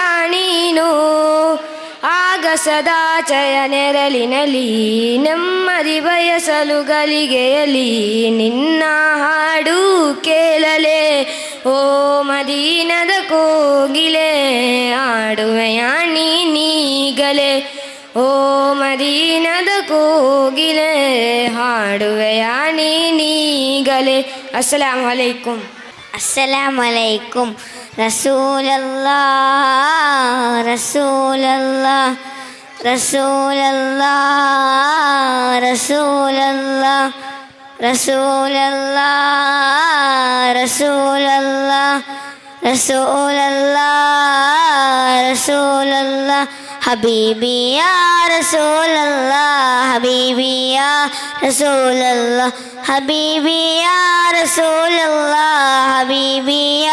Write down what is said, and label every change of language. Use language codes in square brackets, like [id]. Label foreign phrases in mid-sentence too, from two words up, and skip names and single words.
[kn] ನೀನು ಆಗ ಸದಾಚಯ ನೆರಳಿನಲ್ಲಿ ನೆಮ್ಮದಿ ಬಯಸಲು ಗಲಿಗೆಯಲ್ಲಿ ನಿನ್ನ ಹಾಡು ಕೇಳಲೇ ಓ ಮದೀನದ ಕೋಗಿಲೆ ಹಾಡುವೆಯ ನೀನೀಗಲೇ ಓ ಮದೀನದ ಕೋಗಿಲೆ ಹಾಡುವೆಯ ನೀನೀಗಲೇ [ar] السلام عليكم. السلام عليكم. رسول الله رسول الله رسول الله رسول الله رسول الله رسول الله رسول الله رسول الله حبيبي يا رسول الله حبيبي يا رسول الله حبيبي يا رسول الله حبيبي يا